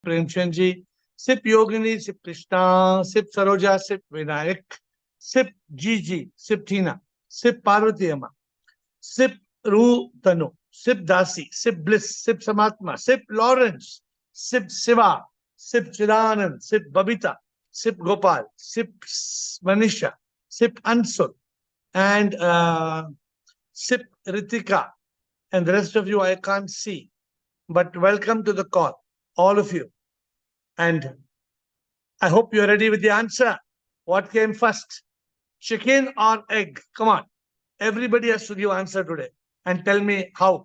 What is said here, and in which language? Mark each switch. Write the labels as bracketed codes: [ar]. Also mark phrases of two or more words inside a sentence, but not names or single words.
[en] Premchand ji, Sip Yogini, Sip Krishna, Sip Saroja, Sip Vinayak, Sip Gigi, Sip Tina, Sip Parvati Amma, Sip Ru Tanu, Sip Dasi, Sip Bliss, Sip Samatma, Sip Lawrence, Sip Siva, Sip Chidanand, Sip Babita, Sip Gopal, Sip Manisha, Sip Ansul, and Sip Ritika, and the rest of you I can't see. But welcome to the call, all of you. And I hope you're ready with the answer. What came first, chicken or egg? Come on. Everybody has to give answer today and tell me how.